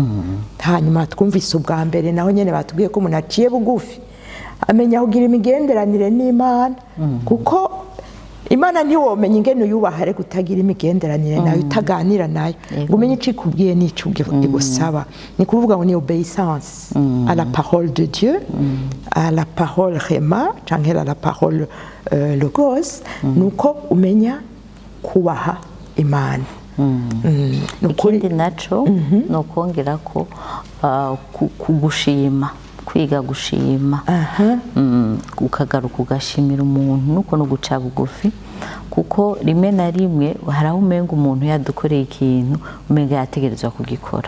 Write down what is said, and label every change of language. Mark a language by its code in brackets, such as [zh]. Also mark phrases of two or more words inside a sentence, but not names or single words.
[rn] Hanyuma twumvise ubwa mbere naho nyene batubwiye ko umuntu aciye bugufi amenya kugira imigenderanire n'Imana, kuko Imana ntiwomenya ingene uyubahare gutagira imigenderanire nayo, utaganira nayo ngo umenye ico ikubwiye n'ico igusaba. Ni kuvuga ngo ni [fr] obéissance à la parole de Dieu, à la parole Rema canke à la parole Logos. [rn] Nuko umenya kubaha Imana. Ikindi naco no kongera ko kugushima, kwiga gushima, ukagaruka ugashimira umuntu, nuko no guca bugufi, kuko rimwe na rimwe hari aho umenga umuntu yadukoreye ikintu umenga yategerezwa kugikora.